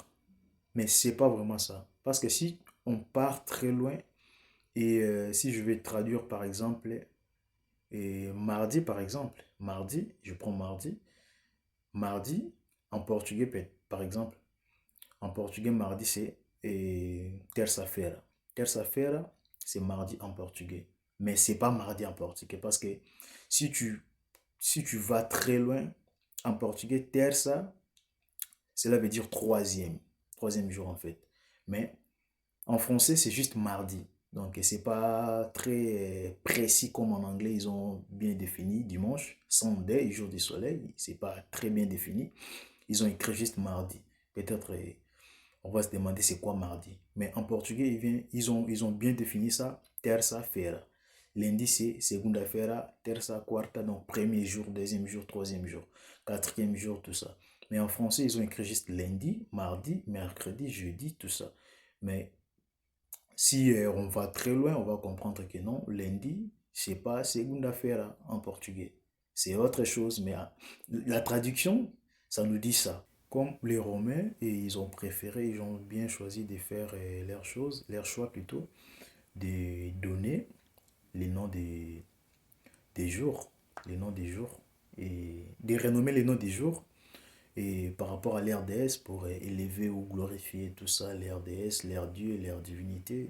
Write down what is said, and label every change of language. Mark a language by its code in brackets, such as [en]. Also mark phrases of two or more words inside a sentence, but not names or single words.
[fr] Mais c'est pas vraiment ça. Parce que si on part très loin, et si je vais traduire par exemple, et mardi par exemple, mardi, je prends mardi, mardi en portugais par exemple, en portugais mardi c'est terça-feira. Terça-feira c'est mardi en portugais. Mais c'est pas mardi en portugais parce que si tu, si tu vas très loin en portugais, terça, cela veut dire troisième jour en fait. Mais en français, c'est juste mardi. Donc, c'est pas très précis comme en anglais, ils ont bien défini dimanche, Sunday, jour du soleil, c'est pas très bien défini. Ils ont écrit juste mardi. Peut-être on va se demander c'est quoi mardi. Mais en portugais, ils ont bien défini ça, terça-feira. Lundi, c'est [pt] segunda-feira, terça, quarta, [fr] donc premier jour, deuxième jour, troisième jour, quatrième jour, tout ça. Mais en français, ils ont écrit juste lundi, mardi, mercredi, jeudi, tout ça. Mais si on va très loin, on va comprendre que non, lundi, c'est pas segunda-feira en portugais. C'est autre chose, mais la traduction, ça nous dit ça. Comme les Romains, et ils ont préféré, ils ont bien choisi de faire leurs choses, leur choix plutôt, de donner les noms des jours, les noms des jours, et de renommer les noms des jours, et par rapport à leur déesse pour élever ou glorifier tout ça, leur déesse, leur dieu, leur divinité.